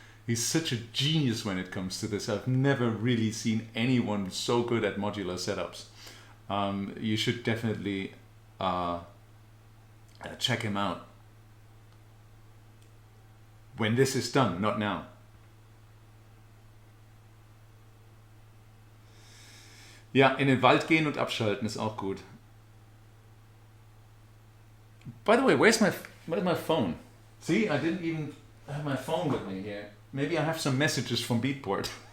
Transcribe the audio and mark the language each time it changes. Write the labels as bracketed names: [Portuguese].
[English] He's such a genius when it comes to this. I've never really seen anyone so good at modular setups. You should definitely check him out when this is done, not now. [German] Ja, in den Wald gehen und abschalten ist auch gut. [English] By the way, where's my phone? See, I didn't even have my phone with me here. Maybe I have some messages from Beatport.